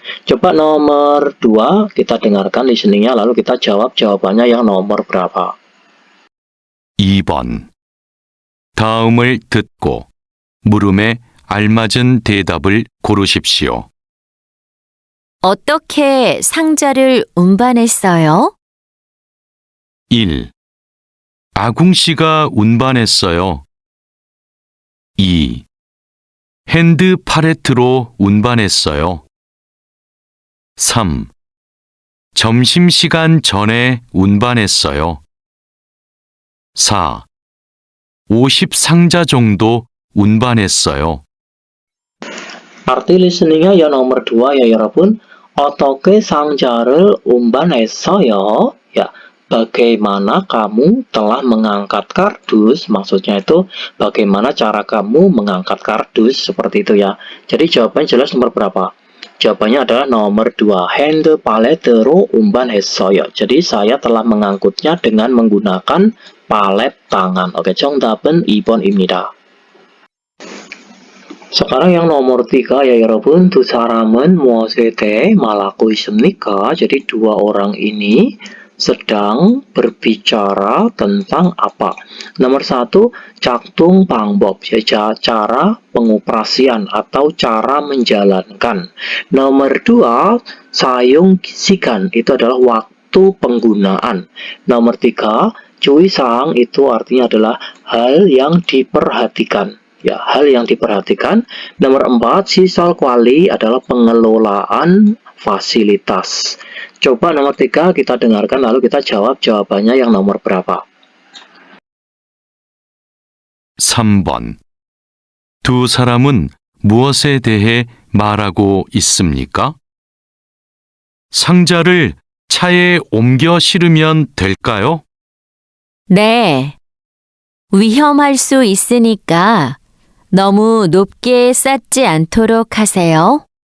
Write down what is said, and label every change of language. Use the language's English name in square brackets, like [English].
[Indonesian] Coba nomor 2 kita dengarkan listeningnya lalu kita jawab jawabannya yang nomor berapa. [Korean] 2번. 다음을 듣고 물음에 알맞은 대답을 고르십시오. 어떻게 상자를 운반했어요? 1. 아궁 씨가 운반했어요. 2. 핸드 팔레트로 운반했어요. 3. 점심시간 전에 운반했어요. 4. 50 상자 정도 운반했어요. [Indonesian] Arti listeningnya yang nomor 2 ya 여러분. [Korean] 어떻게 상자를 운반했어요? [Indonesian] Ya, bagaimana kamu telah mengangkat kardus? Maksudnya itu bagaimana cara kamu mengangkat kardus seperti itu ya. Jadi jawabannya jelas nomor berapa? Jawabannya adalah nomor 2. [Korean] 핸드 팔레트로 운반했어요. [Indonesian] Jadi saya telah mengangkutnya dengan menggunakan palet tangan. [Korean] Oke, 정답은 2번입니다. [Indonesian] sekarang yang nomor 3 ya 여러분. [Korean] 두 사람은 무엇에 대해 말하고 있습니까? [Indonesian] Jadi dua orang ini sedang berbicara tentang apa? Nomor 1, [Korean] 작동 방법, [Indonesian] cara pengoperasian atau cara menjalankan. Nomor 2, [Korean] 사용 시간, [Indonesian] itu adalah waktu penggunaan. Nomor 3, 주의사항 itu artinya adalah hal yang diperhatikan. Ya, hal yang diperhatikan. Nomor 4, [Korean] 시설 관리 [Indonesian] adalah pengelolaan fasilitas. Coba nomor 3 kita dengarkan lalu kita jawab jawabannya yang nomor berapa. [Korean] 3번. 두 사람은 무엇에 대해 말하고 있습니까? 상자를 차에 옮겨 실으면 될까요? 네. 위험할 수 있으니까 너무 높게 쌓지 않도록 하세요.